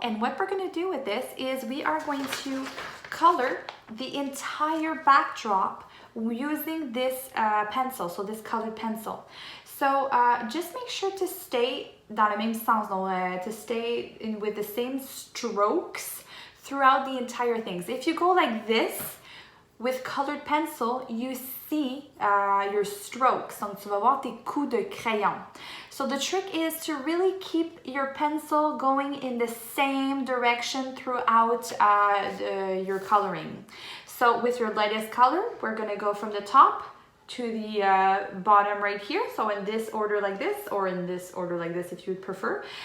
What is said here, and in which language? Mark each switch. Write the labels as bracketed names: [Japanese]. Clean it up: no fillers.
[English] And what we're going to do with this is we are going to color the entire backdrop using this pencil, so this colored pencil. So just make sure to stay [French] dans le même sens, [English] to stay with the same strokes throughout the entire things. If you go like this with colored pencil, you see your strokes. [French] Donc tu vas voir tes coups de crayon. [English] So the trick is to really keep your pencil going in the same direction throughout your coloring. So with your lightest color, we're gonna go from the top to the bottom right here, so in this order like this, or in this order like this if you would prefer.